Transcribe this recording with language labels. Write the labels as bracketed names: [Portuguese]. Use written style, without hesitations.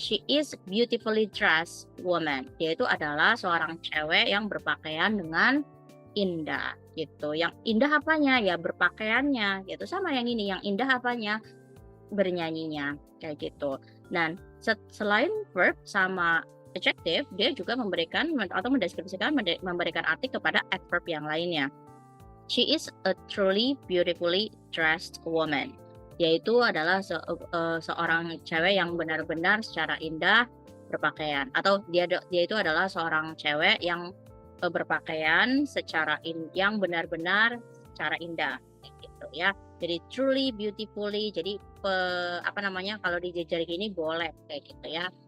[English] She is beautifully dressed woman. [Indonesian] Dia itu adalah seorang cewek yang berpakaian dengan indah, gitu. Yang indah apanya? Ya berpakaiannya, gitu. Sama yang ini, yang indah apanya? Bernyanyinya, kayak gitu. Dan selain verb sama adjective, dia juga memberikan atau mendeskripsikan, memberikan arti kepada adverb yang lainnya. [English] She is a truly beautifully dressed woman. [Indonesian] Yaitu adalah seorang cewek yang benar-benar secara indah berpakaian, atau dia itu adalah seorang cewek yang berpakaian yang benar-benar secara indah, kayak gitu ya. Jadi truly beautifully, jadi apa namanya, kalau dijajari gini boleh kayak gitu ya.